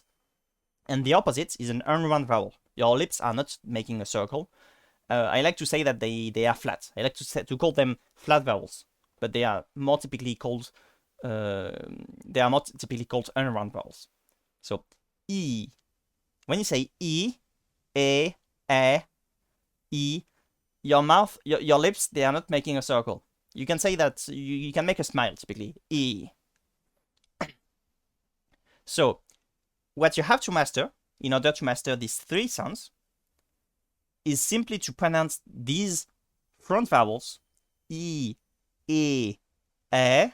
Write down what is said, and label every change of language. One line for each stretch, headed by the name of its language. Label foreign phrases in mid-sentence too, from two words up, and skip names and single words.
English: And the opposite is an unround vowel. Your lips are not making a circle. I like to say that they are flat. I like to call them flat vowels, but they are more typically called unround vowels. So e. When you say e, a, e, your mouth, your lips, they are not making a circle. You can say that you can make a smile typically. E. So what you have to master in order to master these three sounds is simply to pronounce these front vowels, e, a.